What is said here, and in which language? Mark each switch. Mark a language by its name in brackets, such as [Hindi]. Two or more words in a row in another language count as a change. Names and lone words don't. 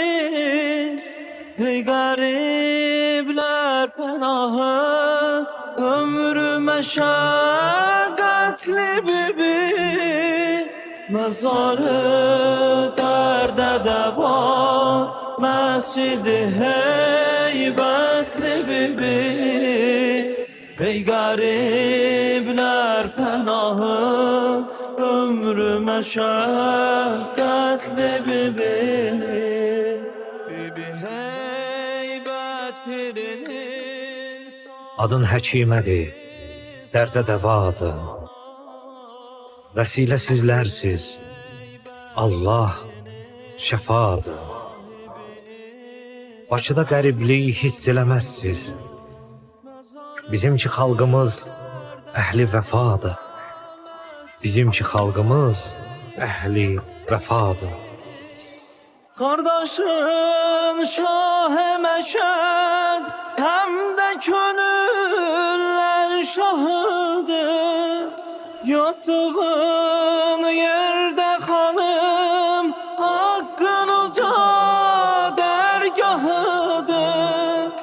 [Turkish] Ey garipler penahı, ömrü meşakkatli bibi. Mezarı derde deva, mescidi heybetli bibi. Ey garipler penahı, ömrü meşakkatli bibi. [Azerbaijani] Adın həkimədir, dərdə dəvadır. Vəsilə sizlərsiz, Allah şəfadır. Bakıda qəriblik hiss eləməzsiz. Bizimki xalqımız əhli vəfadır. Bizimki xalqımız əhli vəfadır. [Turkish] Kardeşin Şah-ı Meşed, hem de könüller şahıdır. Yattığın yerde hanım, hakkın uca dergahıdır.